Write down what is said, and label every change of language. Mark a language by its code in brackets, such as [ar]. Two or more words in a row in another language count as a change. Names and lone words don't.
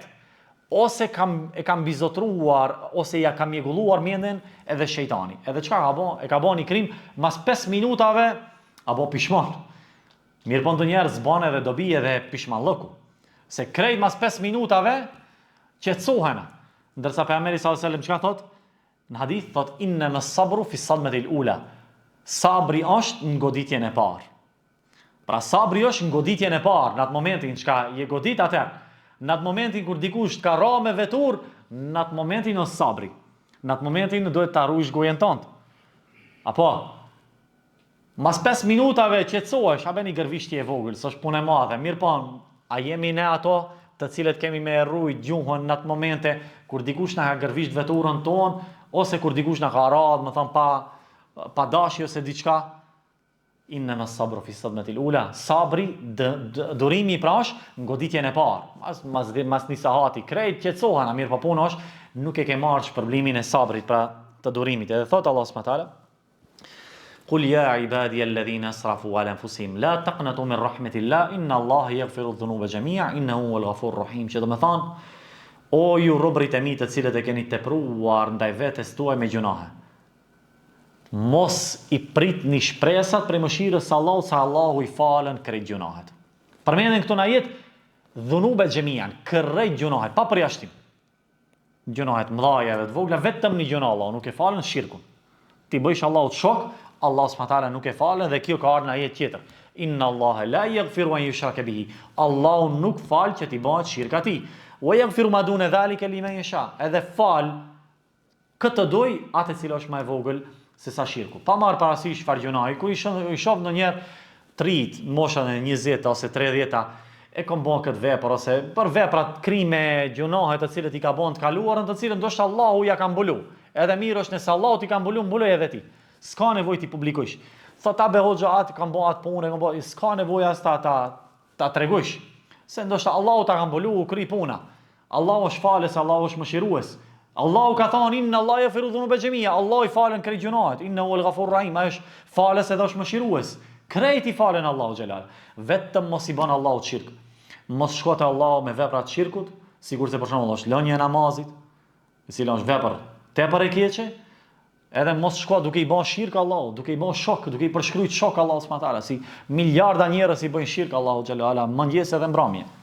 [sq] Ose e kam bizotruar ose ja kam mjegulluar mendjen edhe shejtani. Edhe çka ka bën? E ka bën një krim mas 5 minutave apo pishmon. Mirë po ndonjëherë zban edhe dobi edhe pishmallëku. Se krejt mas 5 minutave qetësohen. Ndërsa pejgamberi [ar] صلى الله عليه وسلم [sq] çka thot? Në hadith thot [ar] إن الصبر في الصدمة الأولى. [sq] Sabri është në goditjen e parë. Pra sabri është në goditjen e parë, në atë momentin çka je godit atëherë, në atë momentin kur dikush ka ra me vetur, në atë momentin është sabri. Në atë momentin duhet ta ruajsh gojen tënde. Apo mas 5 minutave qetësohesh, a bëni gërvishtje e vogël, s'është punë e madhe. Mirë po, a jemi ne ato të cilët kemi me rrujt gjuhën në atë momente kur dikush na ka gërvisht veturën tonë ose kur dikush na ka ra, më thon pa dashje ose diçka. [ar] إنما الصبر في الصدمة الأولى. [sq] Sabri, durimi pra është goditjen e parë. Mas një sahati krejt qetësohen, mirë po puna është nuk e ke marrë shpërblimin e sabrit, pra të durimit. Edhe thot [ar] الله سبحانه وتعالى قل يا عبادي الذين أسرفوا على أنفسهم لا تقنطوا من رحمة الله إن الله يغفر الذنوب جميعا إنه هو الغفور الرحيم. [sq] Që do të thonë, o ju robërit e mi të cilët e keni tepruar ndaj vetes tuaj me gjunahe, mos i pritni shpresat për mëshirës së Allahut, se Allahu i falën krejt gjunahet. Përmenden këtu në ajet [ar] ذنوبا جميعا, [sq] krejt gjunahet, pa përjashtim. Gjunahet mëdha edhe të vogla, vetëm një gjuna Allahu nuk e falën, shirkun. Ti bëjsh Allahut shok, Allah [ar] سبحانه وتعالى [sq] nuk e falën, dhe kjo ka ardhur në ajet tjetër. [ar] إن الله لا يغفر أن يشرك به. [sq] Allahu nuk fal që ti bëhet shirk atij. [ar] ويغفر ما دون ذلك لمن يشاء. [sq] Edhe fal këtë doj atë e cila është më e vogël se sa shirku. Pa marrë parasysh çfarë gjunahi, kur i shoh ndonjëherë trit, moshën e 20 ose 30, e kam bën këtë vepër, ose për veprat krime, gjunahe të cilët i ka bën të kaluarën, të cilët ndoshta Allahu ja ka mbulu. Edhe mirë është nëse Allahu ti ka mbulu, mbuloj edhe ti. S'ka nevojë ti publikosh. Thot abe hoxha atë kam bën atë punë, kam bën, s'ka nevojë as ta tregosh. Se ndoshta Allahu ta ka mbulu, u kri puna. Allahu është falës, Allahu është mëshirues. Allahu ka thonë [ar] إن الله يغفر الذنوب جميعا. [sq] Allahu i falën krejt gjunahet. [ar] إنه هو الغفور الرحيم. [sq] Ai është falës edhe është mëshirues. Krejt i falen Allahu xhelal. Vetëm mos i bën Allahu shirk. Mos shko te Allahu me vepra të shirkut, sigurisht se për shembull është lënia e namazit, e cila është vepër tepër e keqe, edhe mos shko duke i bën shirk Allahu, duke i bën shok, duke i përshkruajt shok Allahu [ar] سبحانه وتعالى, [sq] si miliarda njerëz i bëjnë shirk Allahu xhelal, mëngjes edhe mbrëmje.